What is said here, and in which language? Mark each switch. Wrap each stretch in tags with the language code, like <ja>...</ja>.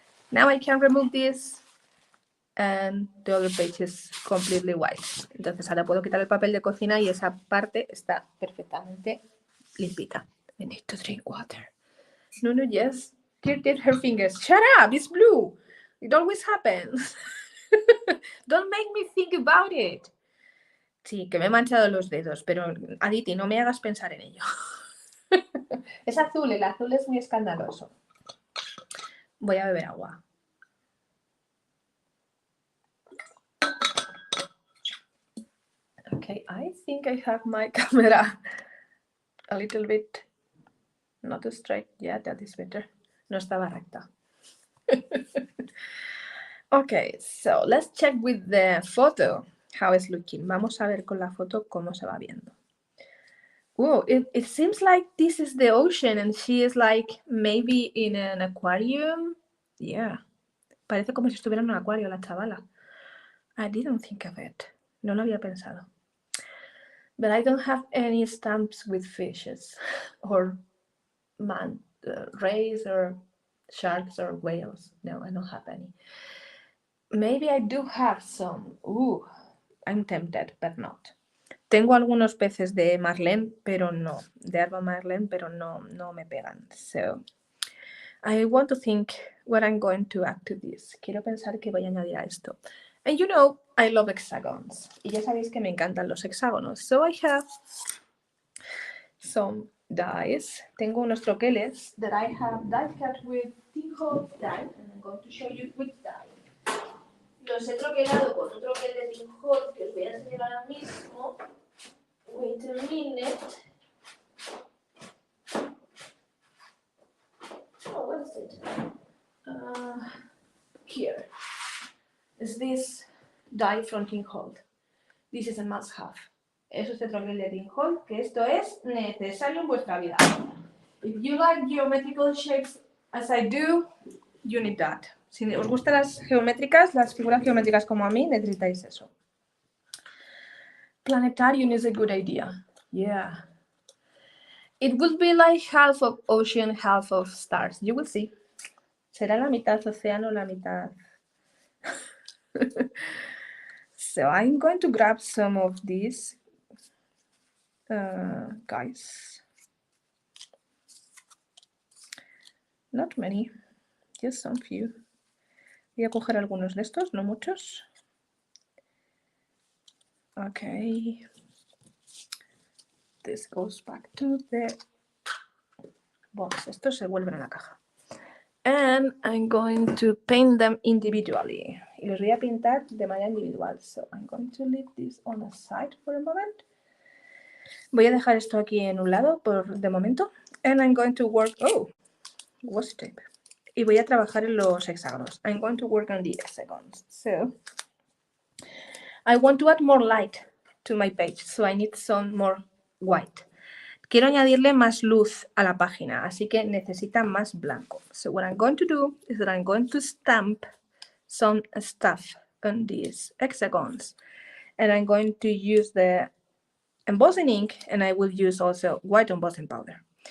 <en>Now I can remove this and the other page is completely white.</en> <es>Entonces ahora puedo quitar el papel de cocina y esa parte está perfectamente limpita.</es> <en>I need to drink water. No, yes. Did her fingers. Shut up, it's blue. It always happens. Don't make me think about it.</en> <es>Sí, que me he manchado los dedos, pero Aditi, no me hagas pensar en ello. Es azul, el azul es muy escandaloso. Voy a beber agua.</es> <en>Okay, I think I have my camera a little bit not straight. Yeah, that is better.</en> <es>No estaba recta.</es> <en>Okay, so let's check with the photo how it's looking.</en> <es>Vamos a ver con la foto cómo se va viendo.</es> <en>Whoa, it seems like this is the ocean and she is like maybe in an aquarium.</en> <es>Yeah, parece como si estuviera en un acuario la chavala.</es> <en>I didn't think of it.</en> <es>No lo había pensado.</es> <en>But I don't have any stamps with fishes or rays or sharks or whales. No, I don't have any. Maybe I do have some. Ooh, I'm tempted, but not.</en> <es>Tengo algunos peces de marlén, pero no. De arba marlén, pero no me pegan.</es> <en>So, I want to think what I'm going to add to this.</en> <es>Quiero pensar que voy a añadir a esto.</es> <en>And you know, I love hexagons.</en> <es>Y ya sabéis que me encantan los hexágonos.</es> <en>So I have some dies.</en> <es>Tengo unos troqueles</es> <en>that I have die cut with Teal dye. And I'm going to show you which dye.</en> <es>Los he troquelado con un troquel de Teal que os voy a enseñar ahora mismo.</es> <en>Wait a minute. Oh, what is it? Here. Is this dye from Teal. This is a must-have.</en> <es>Es este troquel de Teal, que esto es necesario en vuestra vida.</es> <en>If you like geometrical shapes as I do, you need that.</en> <es>Si os gustan las geométricas, las figuras geométricas como a mí, necesitáis eso.</es> <en>Planetarium is a good idea. Yeah. It would be like half of ocean, half of stars. You will see.</en> <es>Será la mitad océano, la mitad.</es> <en>So I'm going to grab some of these guys. Not many, just some few.</en> <es>Voy a coger algunos de estos, no muchos.</es> <en>Okay. This goes back to the box.</en> <es>Estos se vuelven a la caja.</es> <en>And I'm going to paint them individually.</en> <es>Y los voy a pintar de manera individual.</es> <en>So I'm going to leave this on the side for a moment.</en> <es>Voy a dejar esto aquí en un lado de momento.</es> <en>And I'm going to work...</en> <es>Oh, washi tape. Y voy a trabajar en los hexágonos.</es> <en>I'm going to work on the hexagons. So I want to add more light to my page. So I need some more white.</en> <es>Quiero añadirle más luz a la página, así que necesita más blanco.</es> <en>So what I'm going to do is that I'm going to stamp some stuff on these hexagons. And I'm going to use the embossing ink and I will use also white embossing powder.</en>